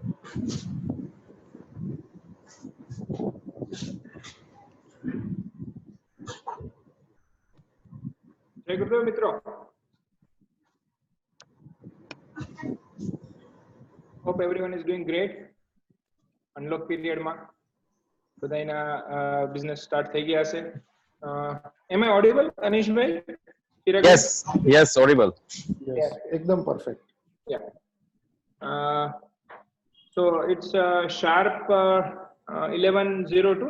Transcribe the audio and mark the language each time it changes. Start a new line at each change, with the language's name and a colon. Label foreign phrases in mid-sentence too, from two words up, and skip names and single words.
Gujarati: જય ગુરુદેવ મિત્રો.
English: Hope everyone is doing great. Unlock period
Gujarati: માં બધાના બિઝનેસ સ્ટાર્ટ થઈ ગયા છે.
English: Am I audible, Anishbhai? Yes, audible. Yes, ekdam perfect. Yeah. So it's sharp 11:02.